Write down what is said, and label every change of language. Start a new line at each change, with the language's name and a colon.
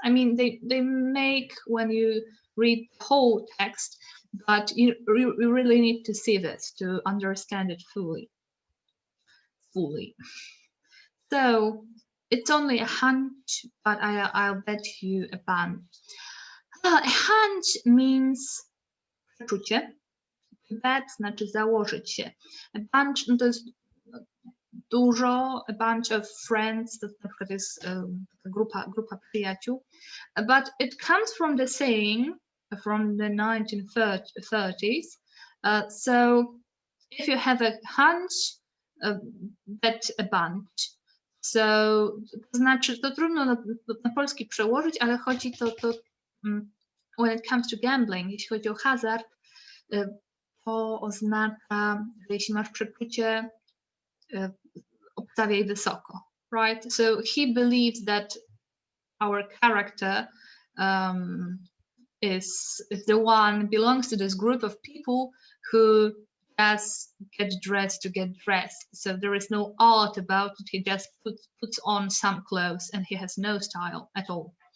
English: I mean, they make when you read the whole text, but you really need to see this to understand it fully. So It's only a hunch, but I'll bet you a bunch. A hunch means przeczucie.
Polish: Bet znaczy założyć się. A bunch no to jest dużo,
English: a bunch of friends,
Polish: to na przykład jest grupa przyjaciół.
English: But it comes from the saying from the 1930s. So if you have a hunch, bet a bunch.
Polish: So, to znaczy, to trudno na polski przełożyć, ale chodzi to
English: when it comes to gambling,
Polish: jeśli chodzi o hazard, to oznacza, że jeśli masz przeczucie, obstawiaj wysoko, right?
English: So he believes that our character is the one, belongs to this group of people who just get dressed to get dressed. So there is no art about it. He just puts on some clothes and he has no style at all.